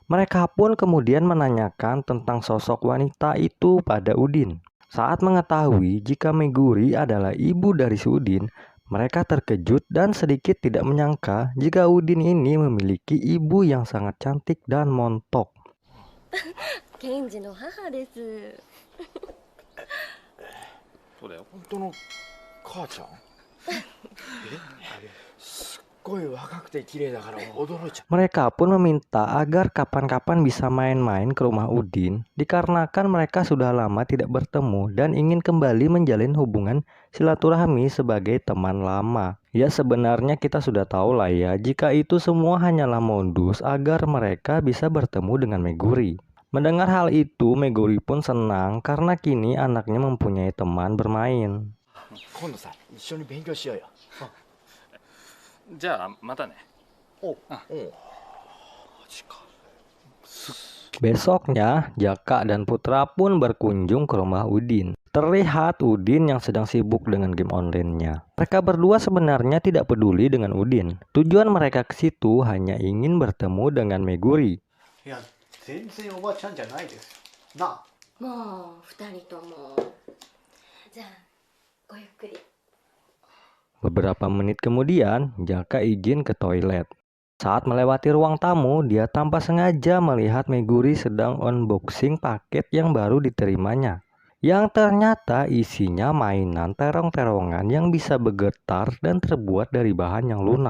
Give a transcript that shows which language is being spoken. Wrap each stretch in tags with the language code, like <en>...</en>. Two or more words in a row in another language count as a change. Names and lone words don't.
<id>Mereka pun kemudian menanyakan tentang sosok wanita itu pada Udin. Saat mengetahui jika Meguri adalah ibu dari si Udin, mereka terkejut dan sedikit tidak menyangka jika Udin ini memiliki ibu yang sangat cantik dan montok.</id> <ja>ケンジの母です。そうだよ、本当の母ちゃん。すっごい若くて綺麗だから驚いちゃう。</ja> <id>Mereka pun meminta agar kapan-kapan bisa main-main ke rumah Udin, dikarenakan mereka sudah lama tidak bertemu dan ingin kembali menjalin hubungan silaturahmi sebagai teman lama. Ya sebenarnya kita sudah tahu lah ya, jika itu semua hanyalah modus agar mereka bisa bertemu dengan Meguri. Mendengar hal itu, Meguri pun senang karena kini anaknya mempunyai teman bermain.</id> <ja>今度さ、一緒に勉強しようよ。じゃあまたね。お、マジか。</ja> <id>Besoknya, Jaka dan Putra pun berkunjung ke rumah Udin. Terlihat Udin yang sedang sibuk dengan</id> <en>game online-</en> <id>nya. Mereka berdua sebenarnya tidak peduli dengan Udin. Tujuan mereka ke situ hanya ingin bertemu dengan Meguri.</id> <ja>いや、全然おばちゃんじゃないですよ。なあ。もう二人とも。じゃあごゆっくり。</ja> <id>Beberapa menit kemudian, Jaka izin ke toilet. Saat melewati ruang tamu, dia tanpa sengaja melihat Meguri sedang unboxing paket yang baru diterimanya. Yang ternyata isinya mainan terong-terongan yang bisa bergetar dan terbuat dari bahan yang lunak.</id>